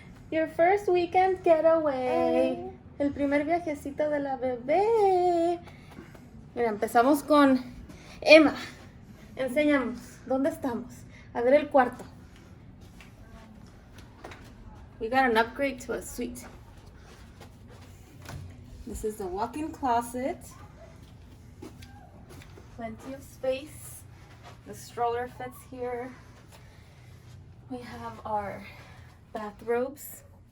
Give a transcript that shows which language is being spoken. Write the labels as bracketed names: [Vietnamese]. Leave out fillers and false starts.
[English] Your first weekend getaway. [Spanish] El primer viajecito de la bebé. Mira, empezamos con Emma. Enséñanos, ¿dónde estamos? A ver el cuarto. [English] We got an upgrade to a suite. This is the walk-in closet. Plenty of space. The stroller fits here. We have our bathrobes.